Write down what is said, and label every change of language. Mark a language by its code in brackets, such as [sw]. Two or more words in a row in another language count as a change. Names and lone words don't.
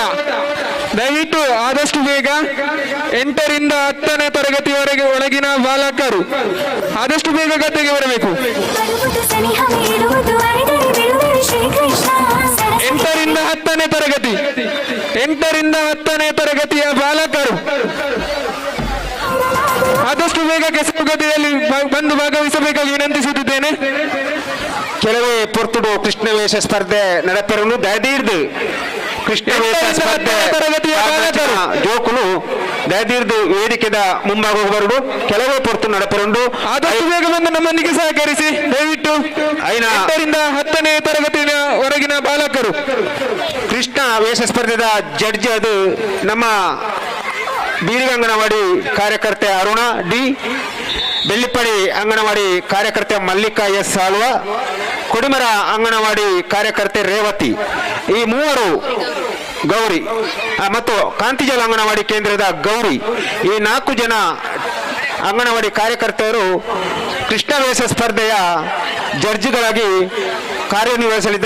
[kn] ದಯವಿಟ್ಟು ಆದಷ್ಟು ಬೇಗ 8ರಿಂದ 10ನೇ ತರಗತಿಯವರೆಗೆ ಒಳಗಿನ ಬಾಲಕರು ಆದಷ್ಟು ಬೇಗ ಗದ್ದೆಗೆ ಬರಬೇಕು. 10ನೇ ತರಗತಿ 8ರಿಂದ 10ನೇ ತರಗತಿಯ ಬಾಲಕರು ಆದಷ್ಟು ಬೇಗ ಕೆಸರುಗದ್ದೆಯಲ್ಲಿ ಬಂದು ಭಾಗವಹಿಸಬೇಕಾಗಿ ವಿನಂತಿಸುತ್ತಿದ್ದೇನೆ. [tcy] ಕೆಲವೇ ಪೊರ್ತುಡು ಕೃಷ್ಣವೇಷ ಸ್ಪರ್ಧೆ ನಡೆಪೆರಲು ದಯದೀರ್ದು ಕೃಷ್ಣವೇಷ ಸ್ಪರ್ಧೆ [kn] ತರಗತಿಯ ಬಾಲಕರು [tcy] ಜೋಕುಲು ದಯದೀರ್ದು ವೇದಿಕೆದ ಮುಂಭಾಗ ಬರಡು ಕೆಲವೇ ಪೊರ್ತು ನಡೆಪೆರುಂಡು [kn] ಆದಷ್ಟು ಬೇಗ ಬಂದು ನಮ್ಮೊಂದಿಗೆ ಸಹಕರಿಸಿ ದಯವಿಟ್ಟು. 8ರಿಂದ 10ನೇ ತರಗತಿಯ ಹೊರಗಿನ ಬಾಲಕರು ಕೃಷ್ಣ ವೇಷ ಸ್ಪರ್ಧೆದ ಜಡ್ಜ್ ಅದು ನಮ್ಮ ಬೀರಿಗ ಅಂಗನವಾಡಿ ಕಾರ್ಯಕರ್ತೆ ಅರುಣ ಡಿ, ಬೆಳ್ಳಿಪ್ಪಡಿ ಅಂಗನವಾಡಿ ಕಾರ್ಯಕರ್ತೆ ಮಲ್ಲಿಕಾ ಎಸ್ ಆಳ್ವ, ಕೊಡಿಮರ ಅಂಗನವಾಡಿ ಕಾರ್ಯಕರ್ತೆ ರೇವತಿ, ಈ ಮೂವರು ಗೌರಿ ಮತ್ತು ಕಾಂತಿಜಲ ಅಂಗನವಾಡಿ ಕೇಂದ್ರದ ಗೌರಿ, ಈ 4 ಜನ ಅಂಗನವಾಡಿ ಕಾರ್ಯಕರ್ತೆಯರು ಕೃಷ್ಣ ವೇಷ ಸ್ಪರ್ಧೆಯ ಜಡ್ಜ್ಗಳಾಗಿ ಕಾರ್ಯನಿರ್ವಹಿಸಲಿದ್ದಾರೆ.